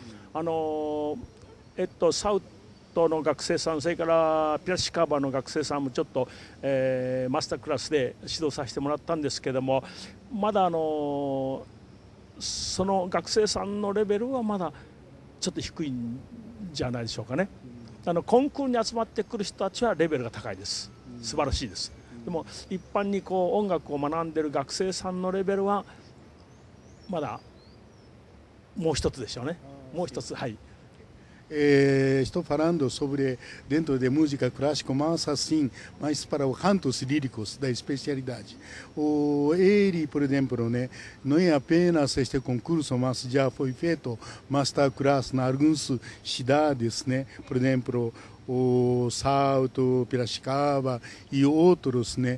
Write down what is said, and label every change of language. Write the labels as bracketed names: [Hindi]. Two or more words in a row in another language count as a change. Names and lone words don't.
[Japanese] サウトの学生さん、それからピラシカバの学生さんもちょっと、マスタークラスで指導させてもらったんですけども、まだその学生さんのレベルはまだちょっと低いんじゃないでしょうかね。コンクールに集まってくる人たちはレベルが高いです。素晴らしいです。でも一般に音楽を学んでいる学生さんのレベルはまだもう一つでしょうね。もう一つ、はい。 [Portuguese] Estou falando sobre dentro de música clássica, mas assim, mais para os cantos líricos da especialidade. Ele, por exemplo, né, não é apenas este concurso, mas já foi feito masterclass em algumas cidades, né, por exemplo, o Salto, Piracicaba e outros, né?